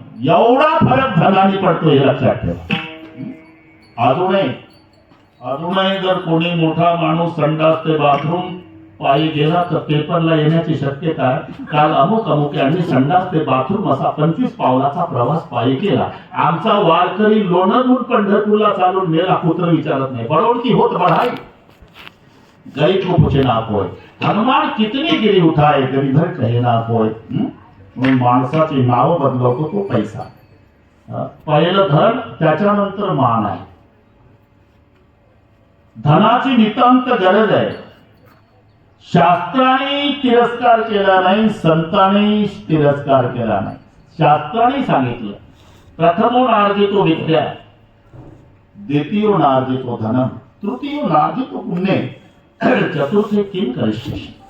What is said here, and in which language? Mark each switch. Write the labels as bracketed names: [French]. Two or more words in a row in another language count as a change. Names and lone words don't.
[Marathi] एवढा फरक धनाने पडतो, हे लक्षात ठेवा. अजूनही जर कोणी मोठा माणूस संडास ते बाथरूम पायी गेला तर पेपरला येण्याची शक्यता आहे. काल अमुक यांनी संडास ते बाथरूम असा 25 पावलाचा प्रवास पायी केला. आमचा वारकरी लोणंदहून पंढरपूरला चालून मेला, कुत्र विचारत नाही. [Hindi] बड़ोड़की होत बढ़ाई, गरीब को पूछे ना कोय. हनुमान कितनी गिरी उठाए, गरीधर कहे ना कोय. [Marathi] म्हणून माणसाची नाव बदलवतो तो पैसा. पहिलं धन, त्याच्यानंतर मान आहे. धनाची नितांत गरज आहे. शास्त्राने तिरस्कार केला नाही, संतांनी तिरस्कार केला नाही. शास्त्राने सांगितलं, [Sanskrit] प्रथमो नार्जितो विद्या, द्वितीयो नार्जितो धनम, तृतीयो नार्जितो पुण्य, चतुर्थे किम करिष्यसि.